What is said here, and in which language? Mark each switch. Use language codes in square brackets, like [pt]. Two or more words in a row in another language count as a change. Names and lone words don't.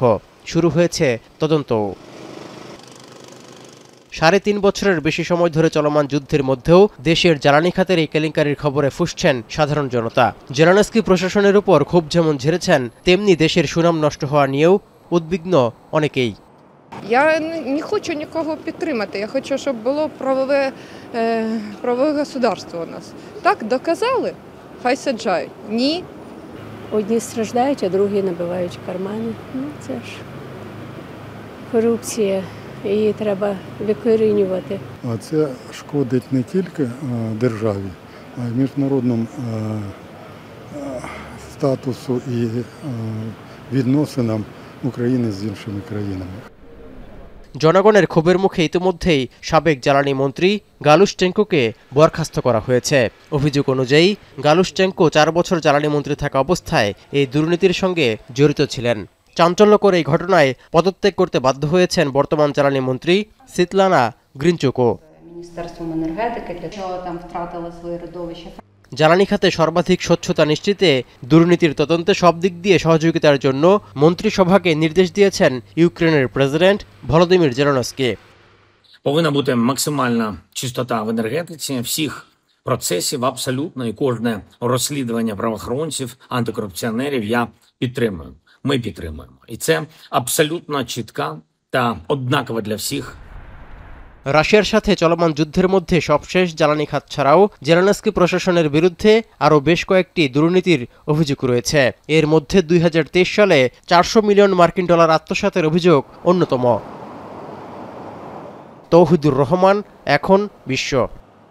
[bn] শুরু হয়েছে তদন্ত। 3.5 বছরের বেশি সময় ধরে চলমান যুদ্ধের মধ্যেও দেশের জ্বালানি খাতের এই কেলেঙ্কারির খবরে ফুঁসছেন সাধারণ জনতা। জেলেনস্কি প্রশাসনের উপর ক্ষোভ যেমন ঝেড়েছেন, তেমনি দেশের সুনাম নষ্ট হওয়া নিয়েও উদ্বিগ্ন অনেকেই। [uk] Я не хочу нікого підтримати. Я хочу, щоб було правове государство у нас. Так, доказали? Хай саджають. Ні. Одні страждають, а другі набивають кармани. Ну, це ж корупція. Її треба викорінювати. А це шкодить не тільки державі, а й міжнародному статусу і відносинам України з іншими країнами। [bn] জনগণের ক্ষোভের মুখে ইতিমধ্যেই সাবেক জ্বালানি মন্ত্রী গালুশচেঙ্কোকে বরখাস্ত করা হয়েছে। অভিযোগ অনুযায়ী গালুশচেঙ্কো 4 বছর জ্বালানি মন্ত্রী থাকা অবস্থায় এই দুর্নীতির সঙ্গে জড়িত ছিলেন। চাঞ্চল্যকর এই ঘটনায় পদত্যাগ করতে বাধ্য হয়েছেন বর্তমান জ্বালানি মন্ত্রী সিতলানা গ্রিনচুকো। জ্বালানি খাতে সর্বাধিক স্বচ্ছতা নিশ্চিতে দুর্নীতির তদন্তে সব দিক দিয়ে সহযোগিতার জন্য মন্ত্রিসভাকে নির্দেশ দিয়েছেন ইউক্রেনের প্রেসিডেন্ট ভলোদিমির জেলেনস্কি। [uk] Повинна бути максимальна чистота в енергетиці всіх процесів абсолютно, і кожне розслідування правоохоронців, антикорупціонерів я підтримую. Ми підтримуємо. І це абсолютно чітка та однакова для всіх. [bn] রাশিয়ার সাথে চলমান যুদ্ধের মধ্যে সবশেষ জ্বালানি খাত ছাড়াও জেলেনস্কি প্রশাসনের বিরুদ্ধে আরও বেশ কয়েকটি দুর্নীতির অভিযোগ রয়েছে। এর মধ্যে 2023 সালে $400 মিলিয়ন আত্মসাতের অভিযোগ অন্যতম। তৌহিদুর রহমান, এখন বিশ্ব।